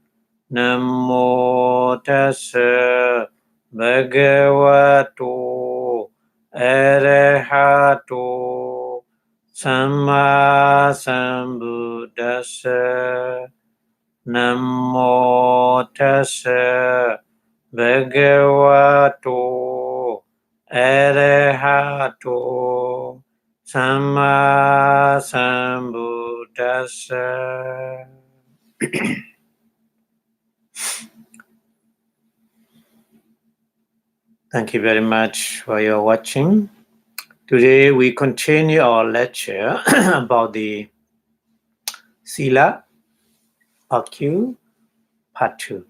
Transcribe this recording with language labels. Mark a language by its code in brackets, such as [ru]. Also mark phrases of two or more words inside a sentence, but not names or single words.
[pi] Namo Tassa Bhagavato Arahato Samma Sambuddhassa. Namo Tassa Bhagavato Arahato Samma Sambuddhassa. [en] Thank you very much for your watching. Today we continue our lecture about the Sila, Bhakti, part 2.